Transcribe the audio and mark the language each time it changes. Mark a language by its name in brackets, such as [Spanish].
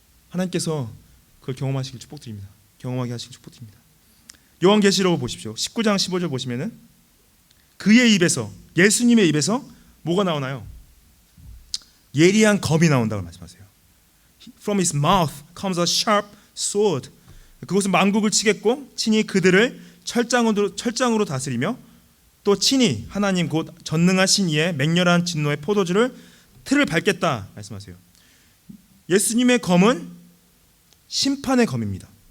[Korean] 하나님께서 그걸 경험하시길 축복드립니다. 경험하게 하시길 축복드립니다. 요한계시록 보십시오. 19장 15절 보시면은 그의 입에서, 예수님의 입에서 뭐가 나오나요? 예리한 검이 나온다고 말씀하세요. [English] From his mouth comes a sharp sword. [Korean] 그것은 만국을 치겠고 친히 그들을 철장으로 다스리며 또 친히 하나님 곧 전능하신 이의 맹렬한 진노의 포도주를 틀을 밟겠다 말씀하세요. 예수님의 검은 심판의 검입니다.